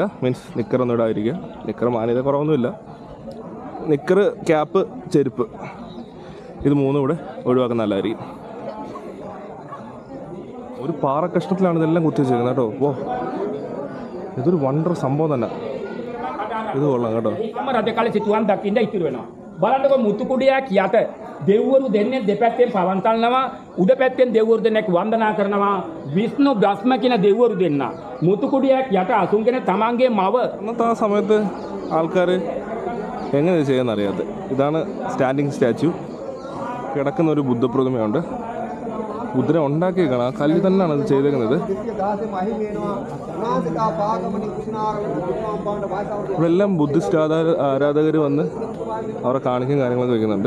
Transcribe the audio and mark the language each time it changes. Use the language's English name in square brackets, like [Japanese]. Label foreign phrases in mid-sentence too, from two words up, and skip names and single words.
[Malayalam] മീൻസ് നിക്കറൊന്നും ഇടാതിരിക്കുക. നിക്കർ മാന്യത കുറവൊന്നുമില്ല. നിക്കർ, ക്യാപ്പ്, ചെരുപ്പ്, ഇത് 3 ഇവിടെ ഒഴിവാക്കുന്ന നല്ലതായിരിക്കും. ഒരു പാറ കഷ്ണത്തിലാണ് ഇതെല്ലാം കുത്തി വെച്ചേക്കുന്നത് കേട്ടോ. ഓ, ഇതൊരു വണ്ടർ സംഭവം തന്നെ. ഇത് കൊള്ളാം കേട്ടോ. [Sinhala] බලන්නකො මුතුකුඩියක් යට දෙව්වරු දෙන්නේ දෙපැත්තෙන් පවන්තල්නවා, උඩ පැත්තෙන් දෙව්වරු දෙන්නෙක් වන්දනා කරනවා. විෂ්ණු බ්‍රහ්ම කියන දෙව්වරු දෙන්න. මුතුකුඩියක් යට අසුන්ගෙන තමන්ගේ මව. [Malayalam] അന്നത്തെ ആ സമയത്ത് ആൾക്കാർ എങ്ങനെ ചെയ്യുമെന്ന് അറിയാതെ. ഇതാണ് [English] standing statue. [Malayalam] കിടക്കുന്ന ഒരു ബുദ്ധപ്രതിമയുണ്ട്. ബുദ്ധനെ ഉണ്ടാക്കിയേക്കാണ്. ആ കല്ല് തന്നെയാണ് അത് ചെയ്തേക്കുന്നത്. ഇവിടെ എല്ലാം ബുദ്ധിസ്റ്റ് ആരാധകർ വന്ന് അവരെ കാണിക്കും കാര്യങ്ങളൊക്കെ വയ്ക്കുന്നുണ്ട്.